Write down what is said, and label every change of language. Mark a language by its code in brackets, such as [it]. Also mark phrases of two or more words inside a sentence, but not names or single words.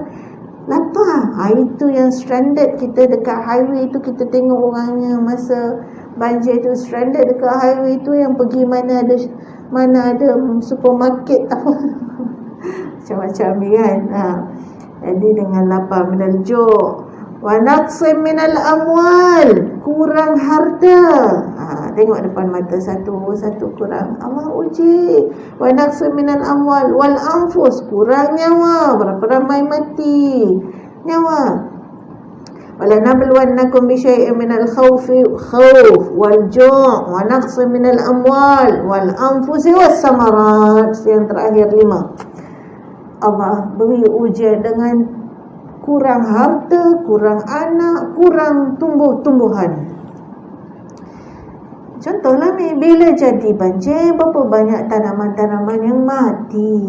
[ms] Lapar, itu yang stranded kita dekat highway tu. Kita tengok orangnya masa banjir tu stranded dekat highway tu, yang pergi mana ada supermarket apa macam-macam ni kan. Jadi dengan lapar, [ar] من الجوع ونقص من الأموال, [ms] kurang harta. Tengok depan mata satu kurang, Allah uji. [ar] ونقص من الأموال والأنفس, [ms] kurang nyawa, berapa ramai mati nyawa. [ar] ولنبلونكم بشيء من الخوف والجوع ونقص من الأموال والأنفس والثمرات. [ms] Yang terakhir 5, Allah beri ujian dengan kurang harta, kurang anak, kurang tumbuh-tumbuhan. Contohlah ni, bila jadi banjir, berapa banyak tanaman-tanaman yang mati.